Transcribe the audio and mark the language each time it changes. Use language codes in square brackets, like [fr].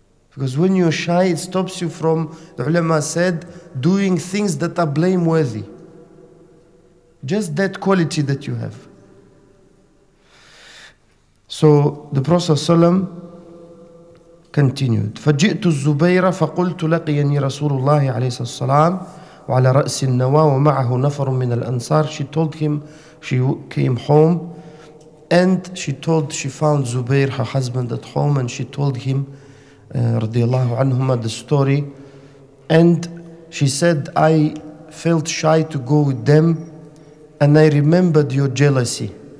[en] Because when you're shy, it stops you from, the ulama said, doing things that are blameworthy. Just that quality that you have. So the Prophet ﷺ continued. [ar] فجئت الزبير فقلت لقيني رسول الله عليه الصلاة والسلام وعلى رأس النواة ومعه نفر من الأنصار. [en] She told him she came home and she found Zubair, her husband, at home, and she told him radiyallahu anhuma the story. And she said, I felt shy to go with them and I remembered your jealousy.